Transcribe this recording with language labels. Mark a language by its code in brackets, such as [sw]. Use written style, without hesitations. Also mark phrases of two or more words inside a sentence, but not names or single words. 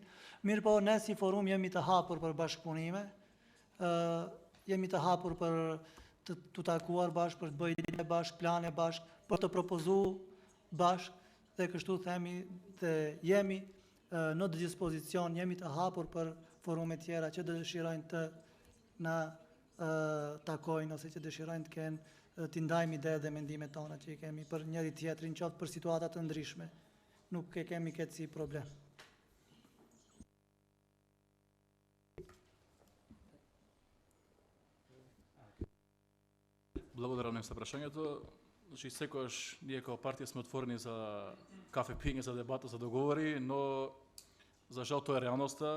[sq] Mirë po, ne si forum jemi të hapur për bashkëpunime, jemi të hapur për të takuar bashkë, për të bëjë ide bashkë, plane bashkë, për të propozuar bashkë, dhe kështu themi dhe jemi në dispozicion, jemi të hapur për forume tjera që dëshirojnë të na takojnë ose që dëshirojnë të kenë t'i ndajmë ide dhe mendimet tona që i kemi për njëri tjetrin, qoftë për situatat të ndryshme. Nuk e kemi këtë si problem. [mk] Благодарам за прашањето. Значи, секојаш ние како партија сме отворени за кафе пиење, за дебата, за договори, но за жал тоа е реалноста.